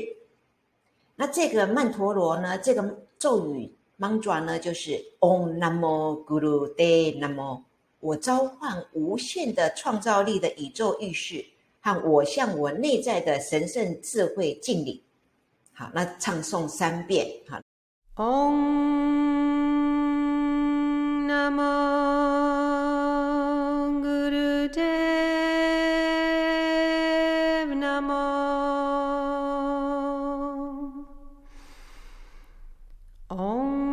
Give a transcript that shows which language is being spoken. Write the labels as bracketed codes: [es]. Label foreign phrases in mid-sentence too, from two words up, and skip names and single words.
[zh] 那这个曼陀罗呢，这个咒语 mantra 呢，就是 [sa] ॐ नमो गुरु देव नमो, [zh] 我召唤无限的创造力的宇宙意识，和我向我内在的神圣智慧敬礼。好，那唱诵3遍。好 [sa] ॐ नमो गुरुदेव नमो ॐ